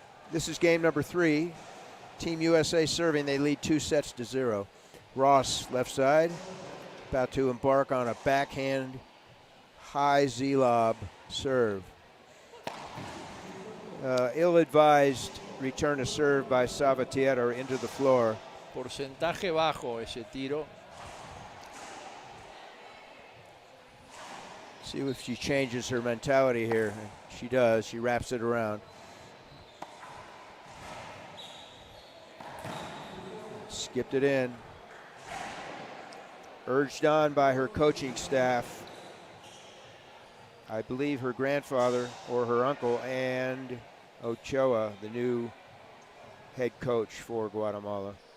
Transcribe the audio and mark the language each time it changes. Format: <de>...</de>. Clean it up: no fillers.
<en>This is game number 3. Team USA serving. They lead 2-0. Ross, left side, about to embark on a backhand high Z-lob serve. Ill-advised return to serve by Sabatier into the floor.</en> <es>Porcentaje bajo ese tiro.</es> <en>See if she changes her mentality here. She does. She wraps it around. Skipped it in. Urged on by her coaching staff. I believe her grandfather or her uncle and Ochoa, the new head coach for Guatemala.</en>